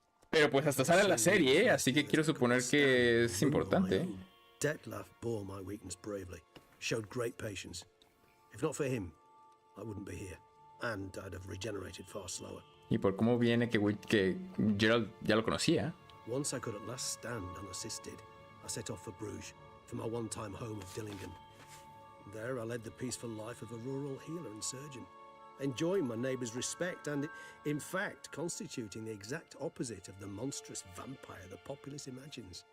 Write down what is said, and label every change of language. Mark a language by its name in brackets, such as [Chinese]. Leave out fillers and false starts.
[Spanish] Pero pues hasta sale en la serie, así que quiero suponer que es importante. [English] Detlef bore my weakness bravely, showed great patience. If not for him, I wouldn't be here, and I'd have regenerated far slower. [Spanish] Y por cómo viene que Gerald ya lo conocía. [English] Once I could at last stand unassisted, I set off for Bruges, from my one-time home of Dillingen. There I led the peaceful life of a rural healer and surgeon, enjoying my neighbours' respect and, in fact, constituting the exact opposite of the monstrous vampire the populace imagines.